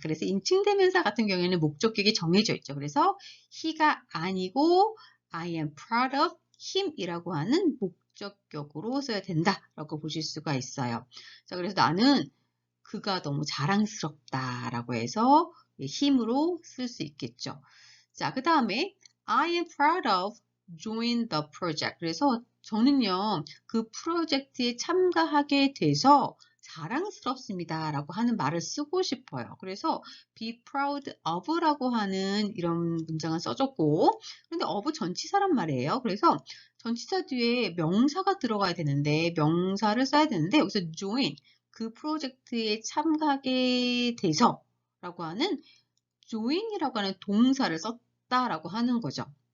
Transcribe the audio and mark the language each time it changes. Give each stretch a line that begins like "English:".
Korean: 그래서 인칭대명사 같은 경우에는 목적격이 정해져 있죠. 그래서 he가 아니고 I am proud of him 이라고 하는 목적격으로 써야 된다라고 보실 수가 있어요. 자, 그래서 나는 그가 너무 자랑스럽다라고 해서 힘으로 쓸 수 있겠죠.
English: 자, 그 다음에 I am proud of join the project.
Korean: 그래서 저는요, 그 프로젝트에 참가하게 돼서 자랑스럽습니다. 라고 하는 말을 쓰고 싶어요. 그래서 be proud of 라고 하는 이런 문장을 써줬고, 근데 of 전치사란 말이에요. 그래서 전치사 뒤에 명사가 들어가야 되는데, 명사를 써야 되는데, 여기서 join, 그 프로젝트에 참가하게 돼서 라고 하는 join이라고 하는 동사를 썼다라고 하는 거죠.